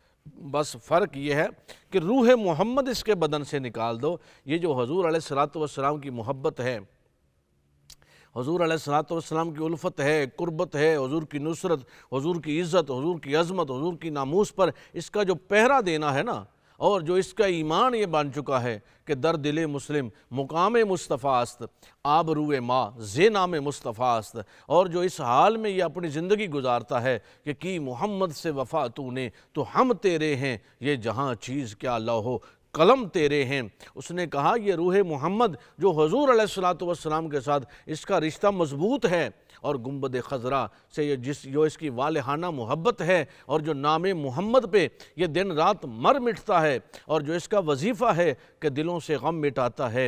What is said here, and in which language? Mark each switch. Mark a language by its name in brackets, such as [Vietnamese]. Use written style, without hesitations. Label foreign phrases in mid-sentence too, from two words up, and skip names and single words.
[Urdu] بس فرق یہ ہے کہ روح محمد اس کے بدن سے نکال دو۔ یہ جو حضور علیہ الصلوۃ والسلام کی محبت ہے، حضور علیہ الصلوۃ والسلام کی الفت ہے، قربت ہے، حضور کی نصرت، حضور کی عزت، حضور کی عظمت، حضور کی ناموس پر اس کا جو پہرا دینا ہے نا، اور جو اس کا ایمان یہ بن چکا ہے کہ [Persian] در دل مسلم مقام مصطفیٰ است، آب روئے ماں زے نام مصطفیٰ است، [Urdu] اور جو اس حال میں یہ اپنی زندگی گزارتا ہے کہ کی محمد سے وفا تو نے، تو ہم تیرے ہیں، یہ جہاں چیز کیا لوح قلم تیرے ہیں۔ اس نے کہا یہ روح محمد جو حضور علیہ الصلوۃ والسلام کے ساتھ اس کا رشتہ مضبوط ہے، اور گنبد خضرا سے جو اس کی والہانہ محبت ہے، اور جو نام محمد پہ یہ دن رات مر مٹتا ہے، اور جو اس کا وظیفہ ہے کہ دلوں سے غم مٹاتا ہے۔